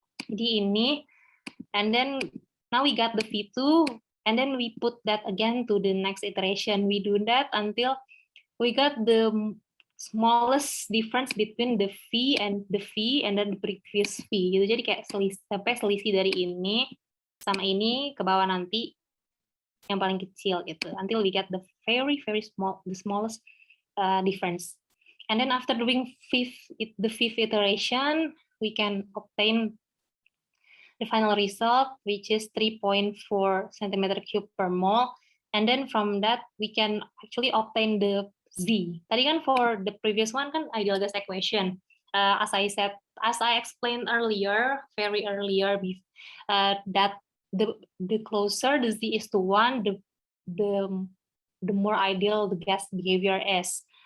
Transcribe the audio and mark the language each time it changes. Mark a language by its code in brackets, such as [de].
[id] Jadi ini, [en] and then now we got the V2, and then we put that again to the next iteration. We do that until we got the smallest difference between the V and then the previous V gitu. [id] Jadi kayak sampai selisih dari ini sama ini ke bawah nanti yang paling kecil gitu, [en] until we get the very small, the smallest difference. And then after doing the fifth iteration, we can obtain the final result, which is 3.4 centimeter cube per mole. And then from that, we can actually obtain the Z. [id] Tadi kan [en] for the previous one kan ideal gas equation. As I explained earlier, that the closer the Z is to 1, the more ideal the gas behavior is.